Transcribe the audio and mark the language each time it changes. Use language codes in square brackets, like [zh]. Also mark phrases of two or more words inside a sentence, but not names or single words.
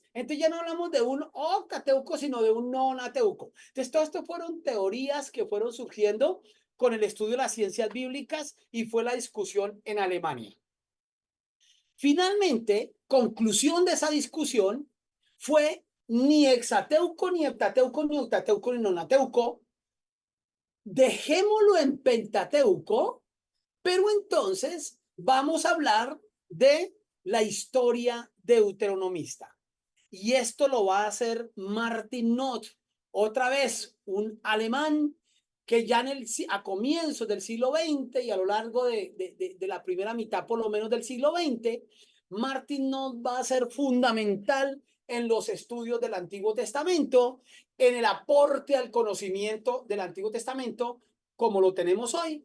[es] Entonces ya no hablamos de un octateuco, sino de un nonateuco. Entonces todo esto fueron teorías que fueron surgiendo con el estudio de las ciencias bíblicas y fue la discusión en Alemania. Finalmente, conclusión de esa discusión fue ni hexateuco, ni heptateuco, ni octateuco, ni nonateuco. Dejémoslo en pentateuco, pero entonces vamos a hablar de la historia deuteronomista. Y esto lo va a hacer Martin Noth, otra vez un alemán que ya a comienzos del siglo XX y a lo largo de la primera mitad por lo menos del siglo XX, Martin Noth va a ser fundamental en los estudios del Antiguo Testamento, en el aporte al conocimiento del Antiguo Testamento como lo tenemos hoy.